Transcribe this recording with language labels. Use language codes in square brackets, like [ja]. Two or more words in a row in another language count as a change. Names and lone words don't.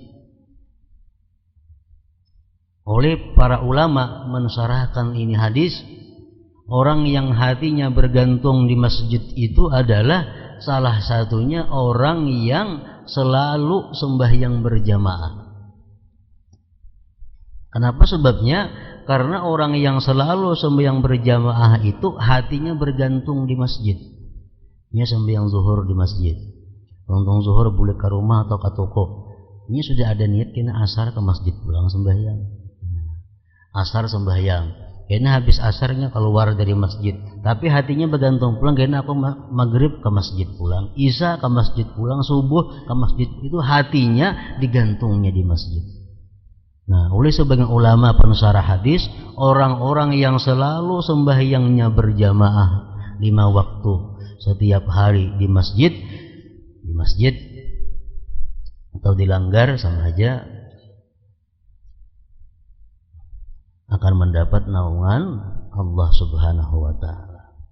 [id] Oleh para ulama mensyarahkan ini hadis, orang yang hatinya bergantung di masjid itu adalah salah satunya orang yang selalu sembahyang berjamaah. Kenapa sebabnya? Karena orang yang selalu sembahyang berjamaah itu hatinya bergantung di masjid. Ini sembahyang zuhur di masjid, nonton zuhur boleh ke rumah atau ke toko. Ini sudah ada niat kena asar ke masjid pulang sembahyang. Asar sembahyang, kena habis asarnya keluar dari masjid, tapi hatinya bergantung pulang. Kena aku maghrib ke masjid pulang, isya ke masjid pulang, subuh ke masjid. Itu hatinya digantungnya di masjid. Nah, oleh sebagian ulama pensyarah hadis, orang-orang yang selalu sembahyangnya berjamaah 5 waktu setiap hari di masjid, di masjid atau dilanggar sama aja akan mendapat naungan Allah Subhanahu wa taala.